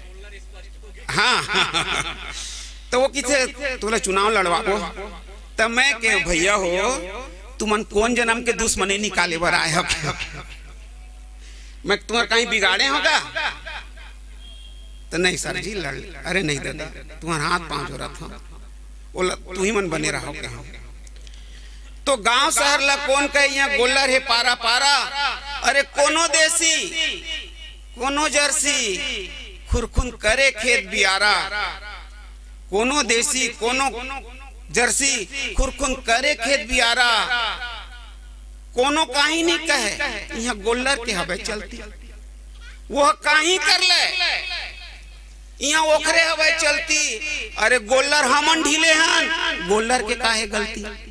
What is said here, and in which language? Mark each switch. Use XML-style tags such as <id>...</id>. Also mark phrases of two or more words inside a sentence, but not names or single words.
<hne>हाँ तो वो किसे तुला चुनाव लड़वाबो, तब मैं के भैया हो तुमन कौन जन्म के दुश्मनी निकाले बर आए हो, मैं तुम्हारा कहीं बिगाड़े होगा। तो नहीं सर जी लड़, अरे नहीं दादा तुम्हारा हाथ पांव जोड़ा था, बोला तू ही मन बने रहो। तो गांव शहर ला कौन कहे यहाँ गोल्लर है पारा पारा, अरे कोनो देसी कोनो जर्सी खुरखुन करे खेत बियारा, कोनो देसी कोनो जर्सी खुरखुन करे खेत बियारा, कोनो काहीं नहीं कहे यहाँ गोल्लर के हवे चलती, वो काहीं कर ले यहाँ ओखरे हवे चलती, अरे गोल्लर हमन ढीले हन, गोल्लर के काहे गलती।</hne>